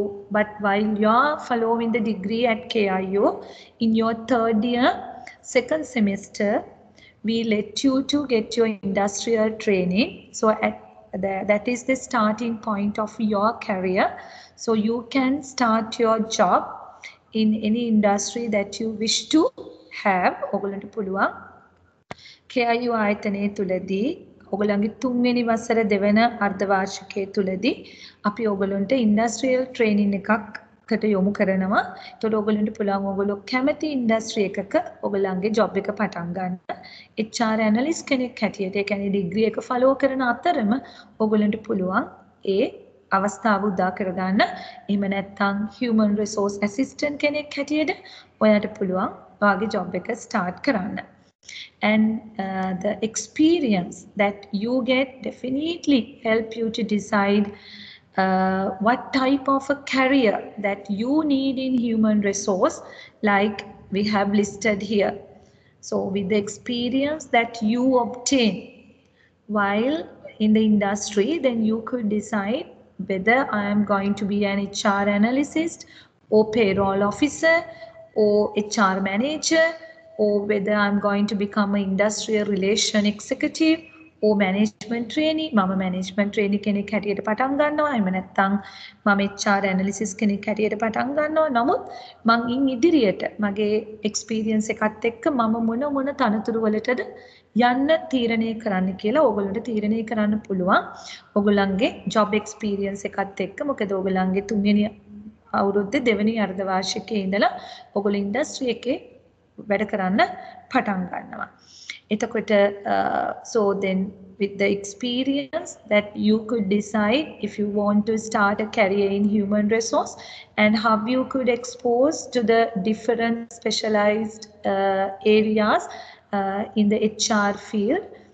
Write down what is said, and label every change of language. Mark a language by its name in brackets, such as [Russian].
[English] But while you are following the degree at KIU, in your third year, second semester, we let you to get your industrial training. So that is the starting point of your career. So you can start your job in any industry that you wish to have. [Sinhala] ඔයගොල්ලන්ට පුළුවන් KIU ආයතනයේ තුලදී ඔයගොල්ලන්ගේ තුන්වෙනි වසර දෙවන අර්ධවාර්ෂිකයේ තුලදී අපි ඔයගොල්ලන්ට ඉන්ඩස්ට්‍රියල් ට්‍රේනින් එකකට යොමු කරනවා. ඒතකොට ඔයගොල්ලන්ට පුළුවන් ඔයගොල්ලෝ කැමති ඉන්ඩස්ට්‍රි එකක ඔයගොල්ලන්ගේ ජොබ් එක පටන් ගන්න. HR ඇනලිස්ට් කෙනෙක් හැටියට ඒ කියන්නේ ඩිග්‍රී එක ෆලෝ කරන අතරම ඔයගොල්ලන්ට පුළුවන් ඒ අවස්ථාව උදා කරගන්න. එහෙම නැත්නම් human resource assistant කෙනෙක් හැටියට ඔයාලට පුළුවන් ඔයාගේ ජොබ් එක ස්ටාර්ට් කරන්න. [English] And the experience that you get definitely help you to decide what type of a career that you need in human resource, like we have listed here. So with the experience that you obtain while in the industry, then you could decide whether I am going to be an HR analyst or payroll officer or HR manager, or whether I'm going to become an industrial relation executive or management trainee. [Sinhala] මම management trainee කෙනෙක් හැටියට පටන් ගන්නවා. එහෙම නැත්නම් මම HR analyst කෙනෙක් හැටියට පටන් ගන්නවා. නමුත් මං ඉන් ඉදිරියට මගේ experience එකත් එක්ක මම මොන තනතුරු වලටද යන්න තීරණය කරන්න කියලා ඕගොල්ලන්ට තීරණය කරන්න පුළුවන්. ඕගොල්ලන්ගේ job experience එකත් එක්ක. මොකද ඕගොල්ලන්ගේ තුන්වෙනි අවුරුද්දේ දෙවෙනි අර්ධවාර්ෂිකයේ ඉඳලා ඕගොල්ලෝ ඉන්ඩස්ට්‍රි එකේ වැඩ කරන්න පටන් ගන්නවා. එතකොට [English] so then with the experience that you could decide if you want to start a career in human resource and how you could expose to the different specialized areas in the HR field.